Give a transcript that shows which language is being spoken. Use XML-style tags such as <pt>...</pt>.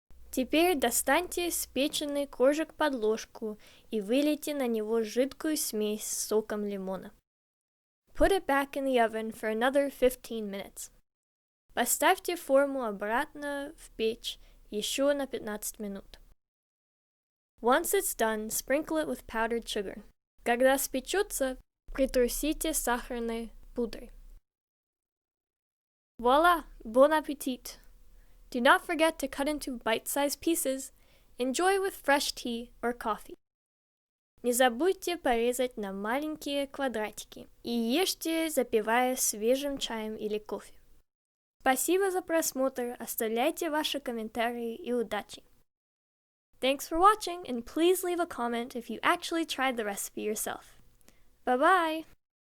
<ru>Теперь достаньте спеченный коржик под ложку и вылейте на него жидкую смесь с соком лимона.</ru> <en>Put it back in the oven for another 15 minutes.</en> <ru>Поставьте форму обратно в печь еще на 15 минут.</ru> <en>Once it's done, sprinkle it with powdered sugar.</en> <ru>Когда спечется, притрусите сахарной пудрой.</ru> <en>Voila! Bon appétit! Do not forget to cut into bite-sized pieces. Enjoy with fresh tea or coffee.</en> <ru>Не забудьте порезать на маленькие квадратики и ешьте, запивая свежим чаем или кофе. Спасибо за просмотр, оставляйте ваши комментарии и удачи.</ru> <en>Thanks for watching, and please leave a comment if you actually tried the recipe yourself. Bye-bye!</en>